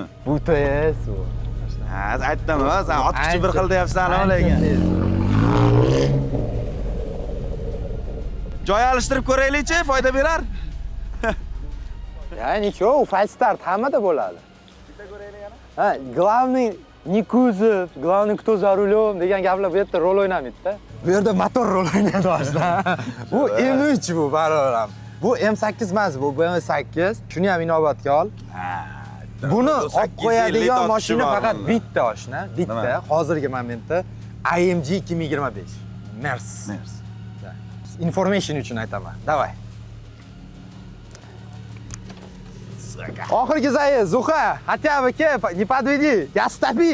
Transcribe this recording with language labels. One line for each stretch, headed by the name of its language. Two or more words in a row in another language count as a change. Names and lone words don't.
Uzbek: Bu tez bu. Ha, aytdim, sen ot kuchi bir xil deyapsan, lekin. Joy alishtirib ko'raylik-chi, foyda berar. Yani nичего,
English: false start
Uzbek: hammada bo'ladi. Ha,
Russian: главный не кузов, главный кто за рулем
Uzbek: degan gaplar bu yerda rol o'ynamaydi-da. Bu yerda motor rol o'ynaydi boshda. Bu M3 bu barobaram. Bu M8 emas, bu BMW 8. Shuni ham inobatga ol. Buni olib qo'yadigan mashina faqat bitta oshna, bitta. Hozirgi momentda AMG 2025. Mers. Information uchun aytaman. Давай. Oxirgi zayiz, Zuha,
Russian: хотя бы не подведи, я стопи.